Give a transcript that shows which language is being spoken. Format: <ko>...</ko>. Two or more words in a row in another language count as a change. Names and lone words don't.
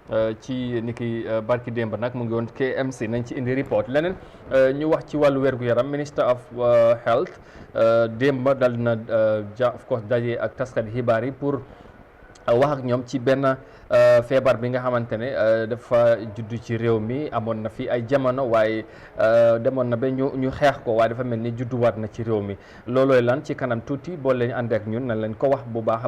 <wo>ci niki barki démb nag mu ngi woon KMC nañ ci indi report leneen ñu wax ci wàllu wérgu yaram</wo> <en>minister of health</en> <wo>démb dal na</wo> <en>of course</en> <wo>daje ak taskat xibaar yi pour wax ak ñoom ci benn feebar bi nga xamante ne dafa juddu ci réew mi amoon na fi ay jamono waaye demoon na ba ñu xeex ko waaye dafa mel ni judduwaat na ci réew mi loolooy lan ci kanam tuuti boo leen ànd ak ñun nañ leen ko wax bu baax</wo>